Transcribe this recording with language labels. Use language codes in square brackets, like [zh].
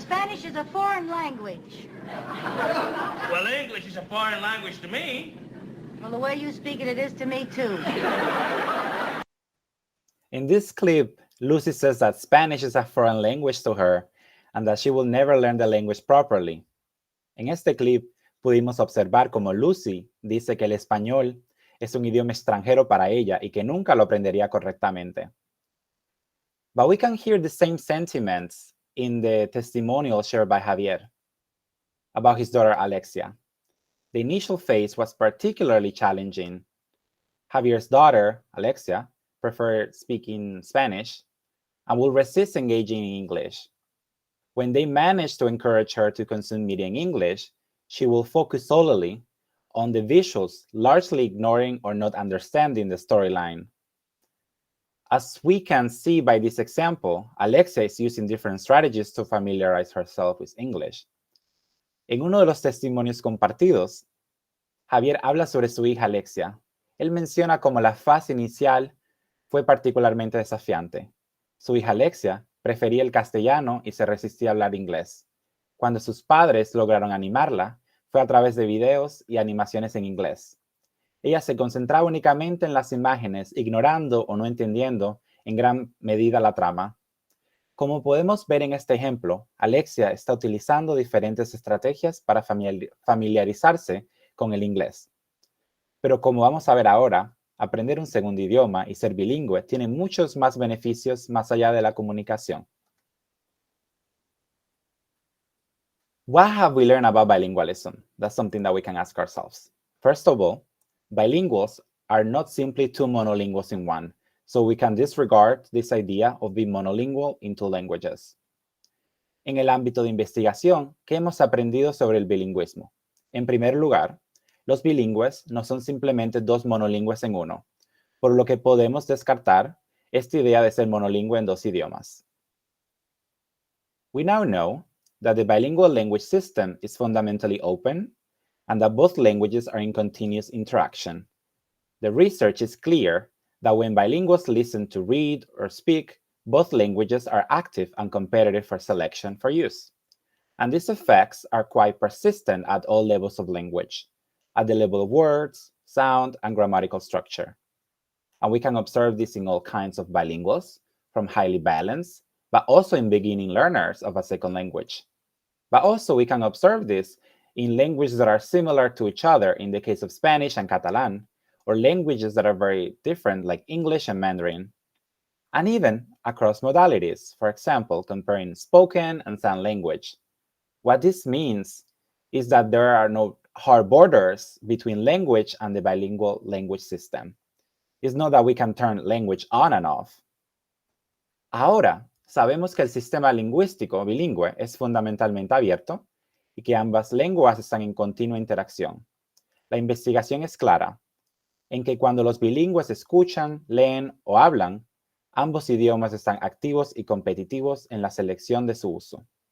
[en] Spanish is a foreign language. Well, English is a foreign language to me. Well, the way you speak it is to me, too. In this clip, Lucy says that Spanish is a foreign language to her and that she will never learn the language properly. [es] En este clip pudimos observar cómo Lucy dice que el español es un idioma extranjero para ella y que nunca lo aprendería correctamente. [en] But we can hear the same sentiments in the testimonial shared by Javier about his daughter Alexia. The initial phase was particularly challenging. Javier's daughter, Alexia, preferred speaking Spanish and will resist engaging in English. When they manage to encourage her to consume media in English, she will focus solely on the visuals, largely ignoring or not understanding the storyline. As we can see by this example, Alexia is using different strategies to familiarize herself with English. [es] En uno de los testimonios compartidos, Javier habla sobre su hija Alexia. Él menciona cómo la fase inicial fue particularmente desafiante. Su hija Alexia prefería el castellano y se resistía a hablar inglés. Cuando sus padres lograron animarla, fue a través de videos y animaciones en inglés. Ella se concentraba únicamente en las imágenes, ignorando o no entendiendo en gran medida la trama. Como podemos ver en este ejemplo, Alexia está utilizando diferentes estrategias para familiarizarse con el inglés. Pero como vamos a ver ahora, aprender un segundo idioma y ser bilingüe tiene muchos más beneficios más allá de la comunicación. [en] What have we learned about bilingualism? That's something that we can ask ourselves. First of all, bilinguals are not simply two monolinguals in one, so we can disregard this idea of being monolingual in two languages. [es] En el ámbito de investigación, ¿qué hemos aprendido sobre el bilingüismo? En primer lugar, los bilingües no son simplemente dos monolingües en uno, por lo que podemos descartar esta idea de ser monolingüe en dos idiomas. [en] We now know that the bilingual language system is fundamentally open and that both languages are in continuous interaction. The research is clear that when bilinguals listen to read or speak, both languages are active and competitive for selection for use. And these effects are quite persistent at all levels of language, at the level of words, sound, and grammatical structure. And we can observe this in all kinds of bilinguals, from highly balanced, but also in beginning learners of a second language. But also we can observe this in languages that are similar to each other in the case of Spanish and Catalan, or languages that are very different like English and Mandarin. And even across modalities, for example, comparing spoken and sign language. What this means is that there are no hard borders between language and the bilingual language system. It's not that we can turn language on and off. [es] Ahora, sabemos que el sistema lingüístico bilingüe es fundamentalmente abierto y que ambas lenguas están en continua interacción. La investigación es clara en que cuando los bilingües escuchan, leen o hablan, ambos idiomas están activos y competitivos en la selección de su uso.